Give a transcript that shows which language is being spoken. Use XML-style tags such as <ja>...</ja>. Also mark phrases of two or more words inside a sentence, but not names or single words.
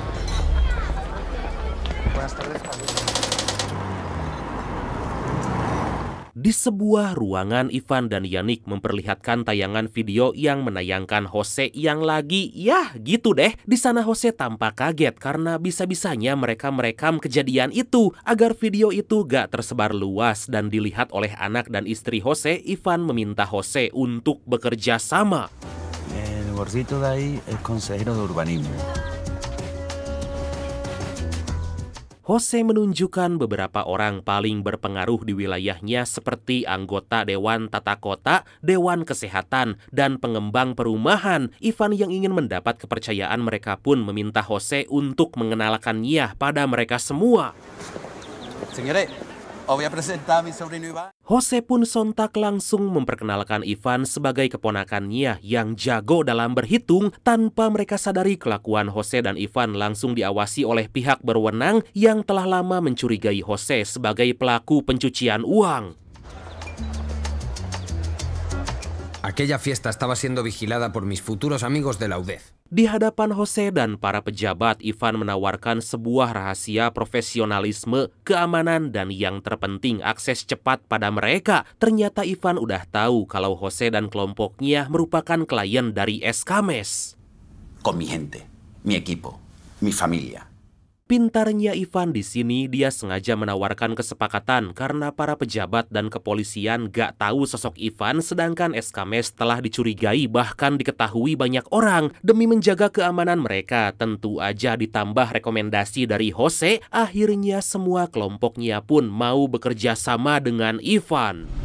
<id>Di sebuah ruangan, Ivan dan Yannick memperlihatkan tayangan video yang menayangkan Jose yang lagi, ya gitu deh. Di sana Jose tampak kaget karena bisa-bisanya mereka merekam kejadian itu. Agar video itu gak tersebar luas dan dilihat oleh anak dan istri Jose, Ivan meminta Jose untuk bekerja sama.</id> <es>El gordito de ahí es consejero de urbanismo.</es> <id>Jose menunjukkan beberapa orang paling berpengaruh di wilayahnya seperti anggota Dewan Tata Kota, Dewan Kesehatan, dan pengembang perumahan. Ivan yang ingin mendapat kepercayaan mereka pun meminta Jose untuk mengenalkannya pada mereka semua.</id> <es>Señores, os voy a presentar a mi sobrino Iván.</es> <id>Jose pun sontak langsung memperkenalkan Ivan sebagai keponakannya yang jago dalam berhitung. Tanpa mereka sadari, kelakuan Jose dan Ivan langsung diawasi oleh pihak berwenang yang telah lama mencurigai Jose sebagai pelaku pencucian uang.</id> <es>Aquella fiesta estaba siendo vigilada por mis futuros amigos de la UDEF.</es> <id>Di hadapan Jose dan para pejabat, Ivan menawarkan sebuah rahasia profesionalisme, keamanan, dan yang terpenting akses cepat pada mereka. Ternyata Ivan udah tahu kalau Jose dan kelompoknya merupakan klien dari Escames.</id> <es>Con mi gente, mi equipo, mi familia.</es> <id>Pintarnya Ivan di sini, dia sengaja menawarkan kesepakatan karena para pejabat dan kepolisian gak tahu sosok Ivan, sedangkan Escames telah dicurigai bahkan diketahui banyak orang. Demi menjaga keamanan mereka, tentu aja ditambah rekomendasi dari Jose, akhirnya semua kelompoknya pun mau bekerja sama dengan Ivan.</id>